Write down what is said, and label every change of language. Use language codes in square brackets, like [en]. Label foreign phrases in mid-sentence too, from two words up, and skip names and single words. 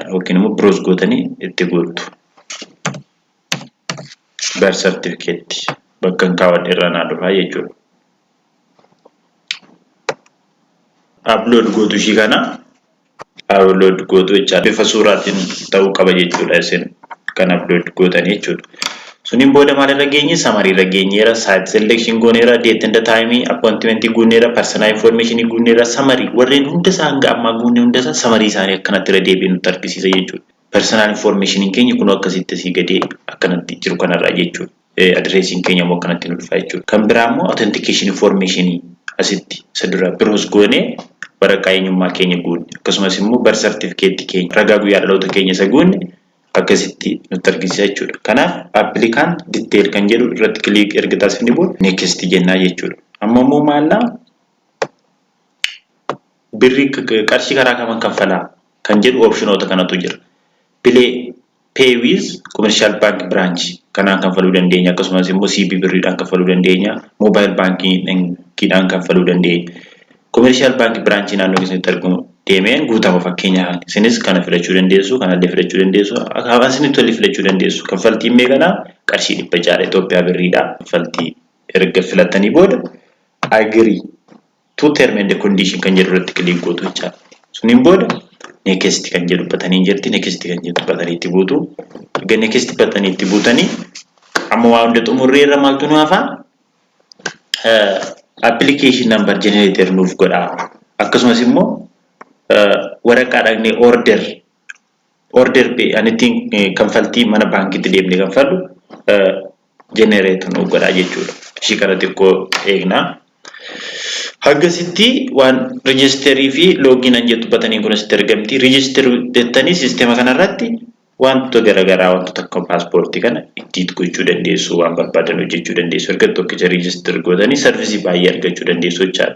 [om] Yookiin immoo biroos gootanii itti guuttu. [en] birth certificate [om] bakka kaawwan irra naa dhufa jechuudha. Upload gootu ishii kana upload gootu jechaadha. Bifa suuraatiin ta'uu qaba jechuudha isin kan upload gootanii jechuudha. Suniin booda maal irra geenye summary irra geenyeera [en] site selection [om] gooneera [en] date and time appointment [om] gooneera [en] personal information [om] gooneera summary warreen hunda isaa hanga ammaa goone hunda isaa summary isaanii akkanatti irra deebiin nutti argisiisa jechuudha. [en] Personal information [om] keenya kun akkasitti si gadee akkanatti jiru kanarraa jechuudha. Addressing keenya immoo akkanatti nu dhufa jechuudha. Kan biraa immoo [en] authentication information [om] asitti sadura biroos goone waraqaa eenyummaa keenya guunne akkasumas immoo [en] birth certificate [om] keenya ragaa guyyaa dhaloota keenya isa guunne akkasitti nutti argisiisa jechuudha. Kanaaf [en] applicant detail [om] kan jedhu irratti click erga taasifne booda next jennaa jechuudha. Amma immoo maallaa birrii qarshii karaa kam kaffalaa kan jedhu optionoota kanatu jira. [en] Pay with commercial bank branch [om] kanaan kaffaluu dandeenya akkasumas immoo CB birriidhaan kaffaluu dandeenya [en] mobile banking [om] dhaan kaffaluu dandeenya [en] commercial bank [om] branch naannoo keessatti argamu deemeen guutama fakkeenyaaf isinis kana filachuu dandeessu kana illee filachuu dandeessu hawaasni tolli filachuu dandeessu kaffaltiin meeqana qarshii 100 Itoophiyaa birriidha kaffaltii erga filatanii booda [en] agree to term and condition [om] kan jedhu irratti kliik gootu jechuudha suniin booda next kan jedhu batanii jirti next kan jedhu batanii itti buutu egaa next batanii itti buutanii amma waan hunda xumurree irra maaltu nu hafa [en] application number generator [om] nuuf godha akkasumas immoo waraqaa dhaqnee [en] order pay anything [om] kanfaltii mana baankiitti deemnee kanfallu generator nuuf godha jechuudha ishii kana xiqqoo eegnaa hagasitti waan registerii fi login an jettu batanii kun asitti argamti register dettanii sistema kanarratti wantoota garagaraa wantoota akka paaspoortii kana itti gochuu dandeessu waan barbaadan hojjechuu dandeessu erga tokkicha register godhanii service baay'ee argachuu dandeessu jechaadha.